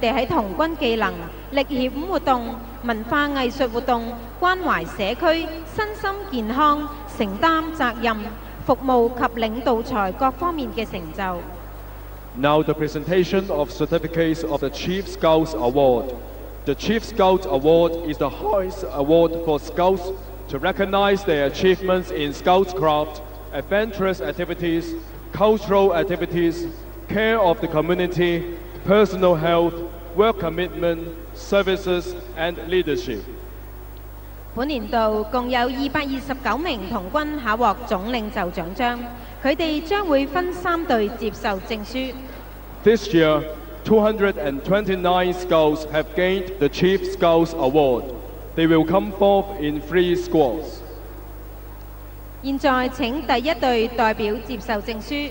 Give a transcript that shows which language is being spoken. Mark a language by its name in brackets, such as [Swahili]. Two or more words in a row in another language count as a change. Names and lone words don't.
[Cantonese] 哋喺童軍技能、歷險活動、文化藝術活動、關懷社區、身心健康、承擔責任、服務及領導才各方面嘅成就。 [English] Now the presentation of certificates of the Chief Scouts Award. The Chief Scout Award is the highest award for Scouts to recognize their achievements in Scoutcraft, adventurous activities, cultural activities, care of the community, personal health, work commitment, services and leadership. [Cantonese] 本年度共有229名童軍考獲總領袖獎章，佢哋將會分3隊接受證書。 [English] This year, 229 Scouts have gained the Chief Scouts Award. They will come forth in 3 squads. [Cantonese] 現在請第一隊代表接受證書。